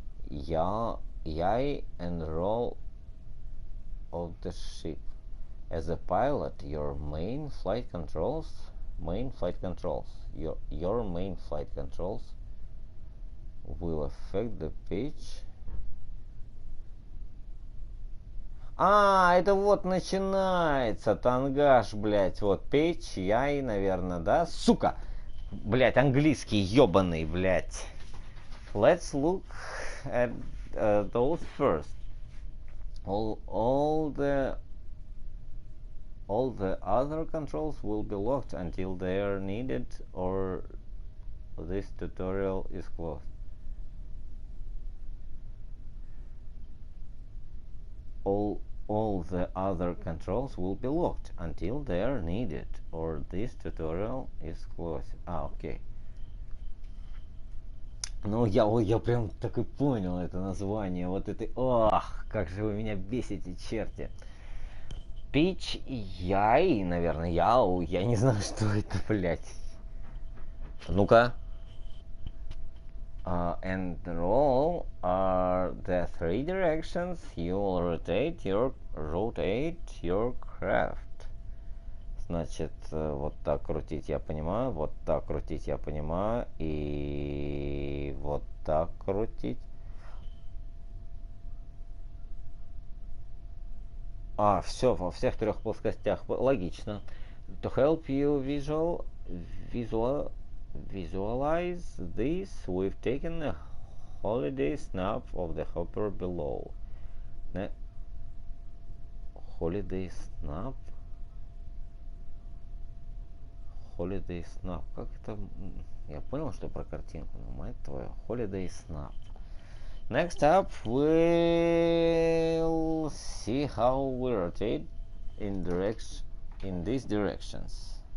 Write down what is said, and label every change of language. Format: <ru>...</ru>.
<en>yaw and roll of the ship. As a pilot, your main flight controls will affect the pitch.</en> <ru>Это вот начинается тангаж, блять. Вот pitch, яй, наверное, да? Сука! Блять, английский ёбаный, блять.</ru> <en>Let's look at those first. All the other controls will be locked until they are needed or this tutorial is closed. All the other controls will be locked until they are needed or this tutorial is closed.</en> <ru>Окей. Ну, я прям так и понял это название. Вот это... Ах, как же вы меня бесите, черти. Pitch яй, наверное, яу. Я не знаю, что это, блядь. Ну-ка.</ru> <en>And roll are the three directions you will rotate your craft.</en> <ru>Значит, вот так крутить я понимаю, вот так крутить я понимаю, и вот так крутить. Все, во всех трех плоскостях. Логично.</ru> <en>To help you visualize this, we've taken a holiday snap of the hopper below. Holiday snap?</en> <ru>Holiday snap. Как это? Я понял, что про картинку, но мать твою.</ru> <en>Holiday snap. Next up, we'll see how we rotate in these directions.</en>